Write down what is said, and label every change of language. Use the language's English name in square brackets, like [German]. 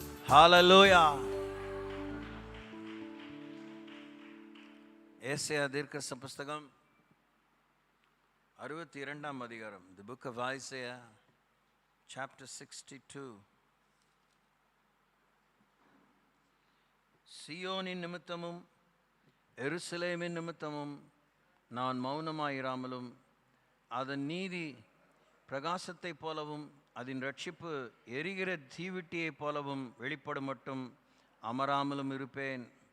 [Tamil] ஹல்லேலூயா. ஏசாயா தீர்க்கதரிசன புஸ்தகம் 62ஆம் அதிகாரம். [English] The book of Isaiah, chapter 62. [Tamil] சியோனின் நிமித்தமும் எருசலேமின் நிமித்தமும் நான் மௌனமாயிராமலும், அதன் நீதி பிரகாசத்தை போலவும் அதன் ரட்சிப்பு எரிகிற தீவிட்டியை போலவும் வெளிப்படும் மட்டும் அமராமலும் இருப்பேன்.